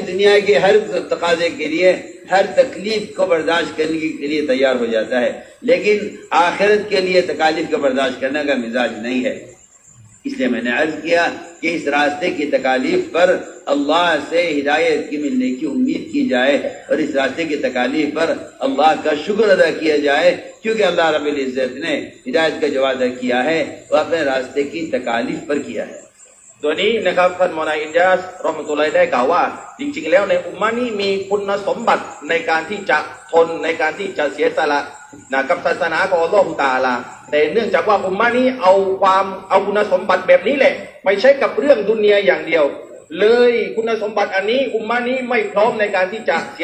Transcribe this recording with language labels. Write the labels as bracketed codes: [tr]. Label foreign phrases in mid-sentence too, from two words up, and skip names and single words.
[ur] دنیا کے ہر تقاضے کے لیے ہر تکلیف کو برداشت کرنے کے لیے تیار ہو جاتا ہے لیکن آخرت کے لیے تکالیف کو برداشت کرنے کا مزاج نہیں ہے اس لیے میں نے عرض کیا کہ اس راستے کی تکالیف پر اللہ سے ہدایت کی ملنے کی امید کی جائے اور اس راستے کی تکالیف پر اللہ کا شکر ادا کیا جائے کیونکہ اللہ رب العزت نے ہدایت کا جو وعدہ کیا ہے وہ اپنے راستے کی تکالیف پر کیا ہے [th] ตัวนี้นะครับท่านมอนาอินยาสรอมตุลัยได้กล่าวว่าจริงๆแล้วในอุมมะนี้มีคุณสมบัติในการที่จะทนในการที่จะเสียสละนะกับศาสนาของอัลลอฮฺตะอาลาแต่เนื่องจากว่าอุมมะนี้เอาคุณสมบัติแบบนี้แหละไปใช้กับเรื่องดุนยาอย่างเดียวเลยคุณสมบัติอันนี้อุมมะนี้ไม่พร้อมในการที่จะเสี